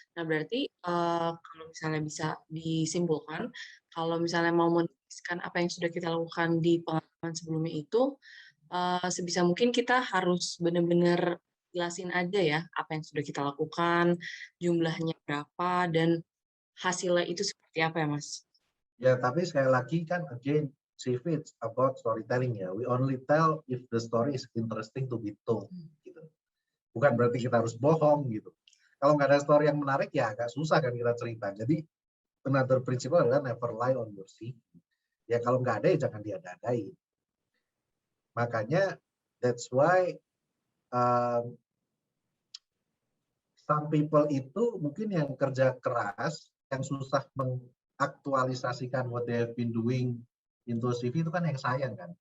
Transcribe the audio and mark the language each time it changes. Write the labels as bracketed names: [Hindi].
[Indonesian] Nah berarti kalau misalnya bisa disimpulkan, kalau misalnya mau menuliskan apa yang sudah kita lakukan di pengalaman sebelumnya itu, sebisa mungkin kita harus benar-benar jelasin aja ya apa yang sudah kita lakukan, jumlahnya berapa, dan hasilnya itu seperti apa ya Mas? Ya, tapi sekali lagi kan [English] again, CV it's about storytelling ya. We only tell if the story is interesting to be told. [Indonesian] Gitu. Bukan berarti kita harus bohong gitu. Kalau nggak ada story yang menarik ya agak susah kan kita cerita. Jadi [English] another principle [Indonesian] adalah [English] never lie on your CV. [Indonesian] Ya kalau nggak ada ya jangan diada-adain. Makanya [English] that's why some people [Indonesian] itu mungkin yang kerja keras, yang susah mengaktualisasikan [English] what they have been doing into CV [Indonesian] itu kan yang sayang kan.